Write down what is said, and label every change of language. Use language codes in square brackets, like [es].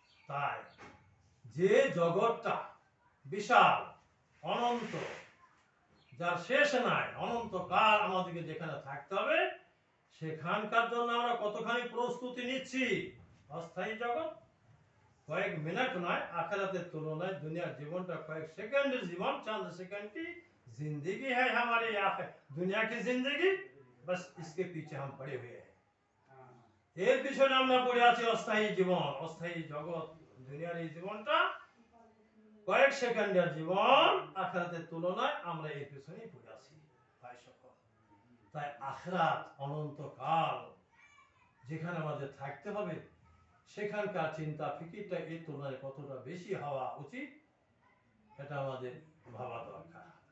[bn] তাই যে জগৎটা বিশাল, অনন্ত, যার শেষ নাই, অনন্তকাল আমাদেরকে যেখানে থাকতে হবে, সেখানকার জন্য আমরা কতখানি প্রস্তুতি নিচ্ছি? অস্থায়ী জগৎ, কয়েক মিনিট নয়, আখিরাতের তুলনায় দুনিয়ার জীবনটা কয়েক সেকেন্ডের জীবন। [hi] चंद सेकंड की जिंदगी है हमारी दुनिया की जिंदगी, बस इसके पीछे हम पड़े हुए हैं। [bn] এর পিছনে আমরা পড়ে আছি অস্থায়ী জীবন, অস্থায়ী জগৎ। দুনিয়ার এই জীবনটা কয়েক সেকেন্ডের জীবন, আখিরাতের তুলনায় আমরা এর পিছনেই পড়ে আছি। তাই আখিরাত অনন্তকাল, যেখানে আমাদের থাকতে হবে, সেখানকার চিন্তা ফিকিরটা এই তুলনায় কতটা বেশি হওয়া উচিত, এটা আমাদের ভাবা দরকার।